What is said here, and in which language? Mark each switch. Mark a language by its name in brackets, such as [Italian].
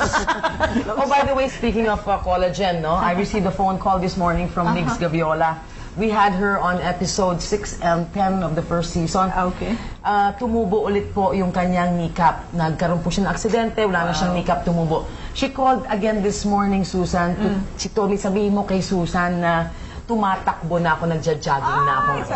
[English] Oh, by the way, speaking of collagen, no, I received a phone call this morning from Nix Gaviola. We had her on episode 6 and 10 of the first season. Okay. [Filipino] Tumubo ulit po yung kanyang kneecap. Nagkaroon po siya ng aksidente, wala na siyang kneecap, tumubo. [English] She called again this morning, Susan. She told me, [Filipino] sabihin mo kay Susan na tumatakbo na ako, nagja-jogging na ako.